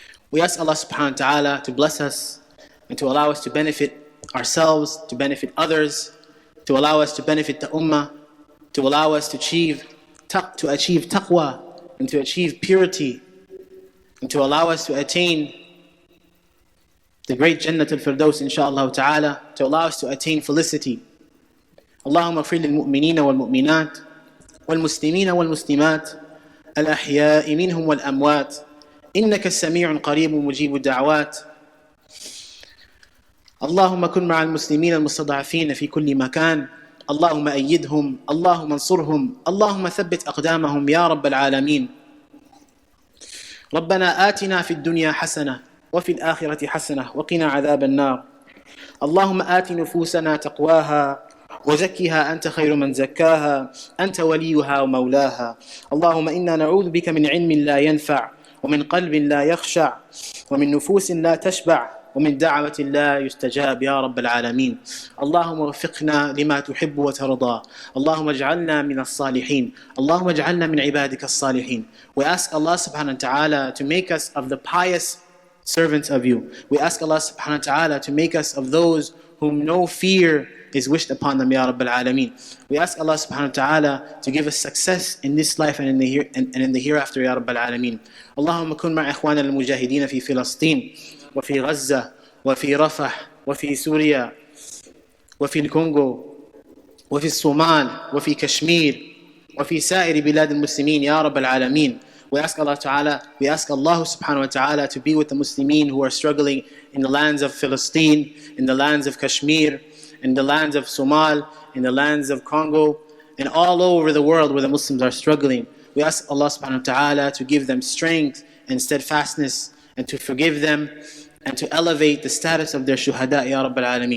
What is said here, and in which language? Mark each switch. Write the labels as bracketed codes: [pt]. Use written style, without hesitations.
[en] We ask Allah subhanahu wa ta'ala to bless us and to allow us to benefit ourselves, to benefit others, to allow us to benefit the ummah, to allow us to achieve taqwa, and to achieve purity, and to allow us to attain the great Jannat al-Firdaus inshaAllah ta'ala, to allow us to attain felicity. [ar] Allahumma ighfir lil mu'minina wal mu'minat wal muslimina wal muslimat الأحياء منهم والأموات إنك السميع قريب مجيب الدعوات. اللهم كن مع المسلمين المستضعفين في كل مكان، اللهم أيدهم، اللهم انصرهم، اللهم ثبت أقدامهم يا رب العالمين. ربنا آتنا في الدنيا حسنة وفي الآخرة حسنة وقنا عذاب النار. اللهم آت نفوسنا تقواها وزكها أنت خير من زكاها أنت وليها ومولاها. اللهم إنا نعوذ بك من علم لا ينفع ومن قلب لا يخشع ومن نفوس لا تشبع ومن دعوة لا يستجاب يا رب العالمين. اللهم وفقنا لما تحب وترضى. اللهم اجعلنا من الصالحين. اللهم اجعلنا من عبادك الصالحين. [en] We ask Allah subhanahu wa ta'ala to make us of the pious servants of you. We ask Allah subhanahu wa ta'ala to make us of those whom no fear is wished upon them, Ya Rabbil Alameen. We ask Allah subhanahu wa ta'ala to give us success in this life and in the hereafter, Ya Rabbil Alameen. [ar] اللهم كن مع إخواننا المجاهدين في فلسطين وفي غزة وفي رفح وفي سوريا وفي الكونغو وفي الصومال وفي كشمير وفي سائر بلاد المسلمين يا رب العالمين. [en] We ask Allah subhanahu wa ta'ala to be with the Muslimin who are struggling in the lands of Palestine, in the lands of Kashmir, in the lands of Somal, in the lands of Congo, and all over the world where the Muslims are struggling. We ask Allah subhanahu wa ta'ala to give them strength and steadfastness and to forgive them and to elevate the status of their shuhada, Ya Rabbil Alameen.